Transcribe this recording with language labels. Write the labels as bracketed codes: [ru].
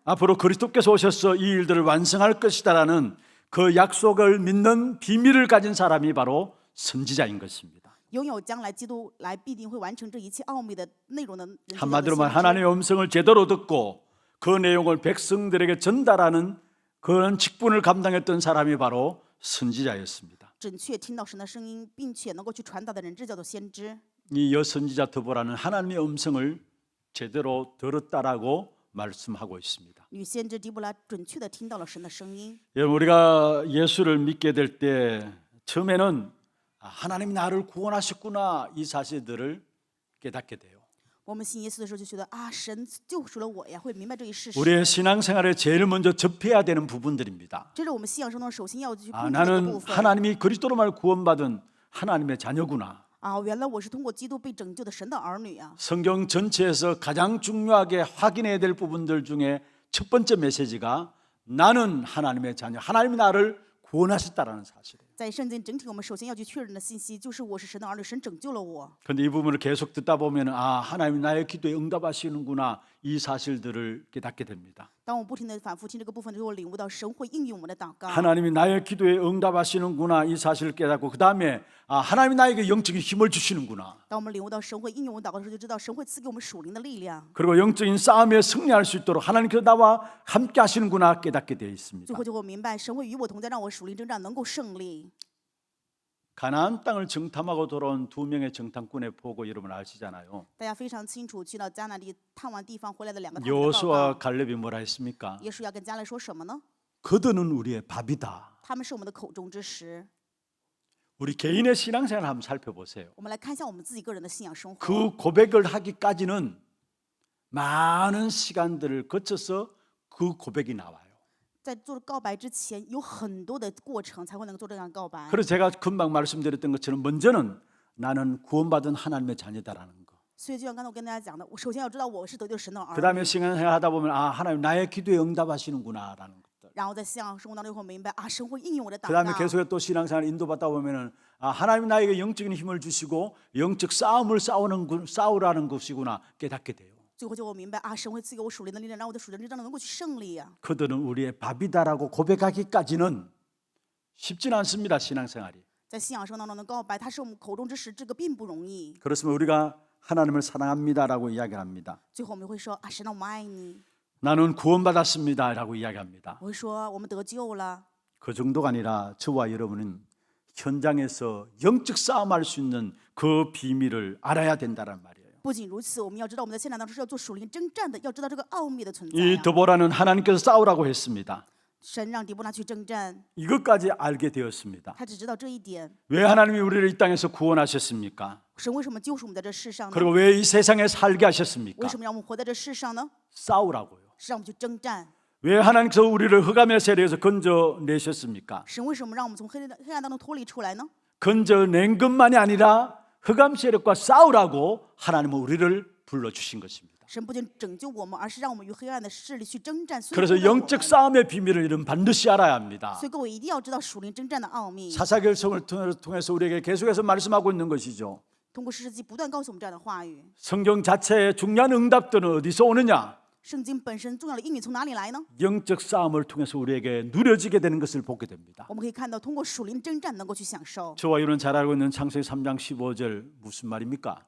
[ko] 앞으로 그리스도께서 오셔서 이 일들을 완성할 것이다라는 그 약속을 믿는 비밀을 가진 사람이 바로 선지자인 것입니다. [zh] 拥有将来基督来必定会完成这一切奥秘的内容的人，就叫做 [ko] 한마디로 말 [zh] 先知。 [ko] 하나님의 음성을 제대로 듣고 그 내용을 백성들에게 전달하는 그런 직분을 감당했던 사람이 바로 선지자였습니다. [zh] 准确听到神的声音，并且能够去传达的人，这叫做先知。 [ko] 이 여선지자 드보라는 하나님의 음성을 제대로 들었다라고 말씀하고 있습니다. [zh] 女先知狄布拉准确的听到了神的声音。 [ko] 여러분 우리가 예수를 믿게 될 때 처음에는 하나님이 나를 구원하셨구나 이 사실들을 깨닫게 돼요. [zh] 我们信耶稣的时候就觉得啊，神救赎了我呀，会明白这一事实。 [ko] 우리의 신앙생활에 제일 먼저 접해야 되는 부분들입니다. [zh] 这是我们信仰生中首先要去 [ko] 아, [zh] 碰触的一个 [ko] 나는 [zh] 部分。 [ko] 하나님이 그리스도로 말 구원받은 하나님의 자녀구나. [zh] 啊，原来我是通过基督被拯救的神的儿女啊！ [ko] 성경 전체에서 가장 중요하게 확인해야 될 부분들 중에 첫 번째 메시지가 나는 하나님의 자녀, 하나님이 나를 구원하셨다라는 사실이에요. [zh] 在圣经整体，我们首先要去确认的信息就是我是神的儿女，神拯救了我。 [ko] 그런데 이 부분을 계속 듣다 보면 하나님이 나의 기도에 응답하시는구나 이 사실들을 깨닫게 됩니다. [zh] 当我不停的反复听这个部分，就我领悟到神会应允我们的祷告。 [ko] 하나님이 나의 기도에 응답하시는구나 이 사실을 깨닫고 그 다음에 하나님이 나에게 영적인 힘을 주시는구나. [zh] 当我们领悟到神会应允我们祷告的时候，就知道神会赐给我们属灵的力量。 [ko] 그리고 영적인 싸움에 승리할 수 있도록 하나님께서 나와 함께 하시는구나 깨닫게 되어 있습니다. [zh] 最后就会明白，神会与我同在，让我属灵征战能够胜利。 [ko] 가나안 땅을 정탐하고 돌아온 두 명의 정탐꾼의 보고 여러분 아시잖아요. [zh] 大家非常清楚，去到迦南地探完地方回来的两个探子的报 [ko] 여호수아 [zh] 告。 [ko] 갈렙이 뭐라 했습니까? [zh] 耶稣要跟迦勒说什么呢？ [ko] 그들은 우리의 밥이다. [zh] 他们是我们的口中之食。 [ko] 우리 개인의 신앙생활을 한번 살펴보세요. [zh] 我们来看一下我们自己个人的信仰生活。 [ko] 그 고백을 하기까지는 많은 시간들을 거쳐서 그 고백이 나와요. [zh] 在做告白之前，有很多的过程才会能做这样告白。 [ko] 그래서 제가 금방 말씀드렸던 것처럼 먼저는 나는 구원받은 하나님의 자녀다라는 거. [zh] 所以就像刚才我跟大家讲的，我首先要知道我是得救神的儿 [ko] 그 다음에 [zh] 女， [ko] 신앙생활 하다 보면 하나님 나의 기도에 응답하시는구나라는 것들. [zh] 然后在信仰生活当中会明白啊，神会应允我的祷 [ko] 그 다음에 [zh] 告。 [ko] 계속해 또 신앙생활 인도받다 보면은 하나님 나에게 영적인 힘을 주시고 영적 싸움을 싸우라는 것이구나 깨닫게 돼요. [zh] 最后就我明白啊，神会赐给我属灵的力量，让我的属灵之战能够去胜利呀。 [ko] 그들은 우리의 밥이다라고 고백하기까지는 쉽지는 않습니다. 신앙생활이. [zh] 在信仰生活当中的告白，它是我们口中之食，这个并不容易。 [ko] 그렇지만 우리가 하나님을 사랑합니다라고 이야기합니다. [zh] 最后我们会说啊，神啊，我们爱你。 [ko] 나는 구원받았습니다라고 이야기합니다. [zh] 我会说我们得救了。 [ko] 그 정도가 아니라 저와 여러분은 현장에서 영적 싸움할 수 있는 그 비밀을 알아야 된다는 말이에요. [zh] 不仅如此，我们要知道我们在现场当中是要做属灵征战的，要知道这个奥秘的存在 [ko] 이 [zh] 呀。 [ko] 드보라는 하나님께서 싸우라고 했습니다. [zh] 神让狄波拉去征战， [ko] 이것까지 알게 되었습니다. [zh] 他只知道这一点。 [ko] 왜 하나님이 우리를 이 땅에서 구원하셨습니까? [zh] 神为什么救赎我们在这世上呢？ [ko] 그리고 왜 이 세상에 살게 하셨습니까? [zh] 为什么让我们活在这世上呢？ [ko] 싸우라고요. [zh] 是让我们去征战。 [ko] 왜 하나님께서 우리를 흑암의 세력에서 건져내셨습니까? [zh] 神为什么让我们从黑暗当中脱离出来呢？ [ko] 건져낸 것만이 아니라 흑암 세력과 싸우라고 하나님은 우리를 불러주신 것입니다. [zh] 神不仅拯救我们，而是让我们与黑暗的势力去征战。所以 [ko] 그래서 [zh] 呼召我们 [ko] 영적 싸움의 비밀을 여러분 반드시 알아야 합니다. [zh] 所以各位一定要知道属灵征战的奥秘。 [ko] 사사결성을 통해서 우리에게 계속해서 말씀하고 있는 것이죠. [zh] 通过士师记不断告诉我们这样的话语。 [ko] 성경 자체의 중요한 응답들은 어디서 오느냐? [zh] 圣经本身重要的应允从哪里来呢？ [ko] 영적 싸움을 통해서 우리에게 누려지게 되는 것을 보게 됩니다. [zh] 我们可以看到，通过属灵征战能够去享受。 [ko] 저와 여러분 잘 알고 있는 창세기 3장 15절 무슨 말입니까?